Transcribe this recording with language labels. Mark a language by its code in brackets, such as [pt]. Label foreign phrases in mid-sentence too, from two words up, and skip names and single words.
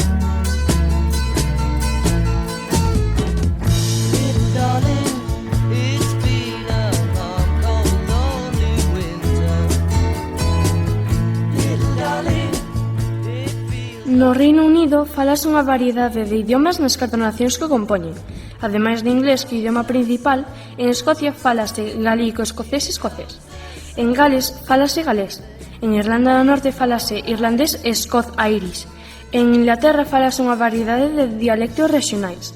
[en] Little darling, it's been a long, cold, lonely winter. Little darling, it feels... [gl] No Reino Unido falase unha variedade de idiomas nas 4 nacións que o compoñen. Ademais de inglés, que é o idioma principal, en Escocia falase galíco-escocés e escocés. En Gales falase galés. En Irlanda do Norte falase irlandés e Scots-Irish. En Inglaterra falase unha variedade de dialectos rexionais.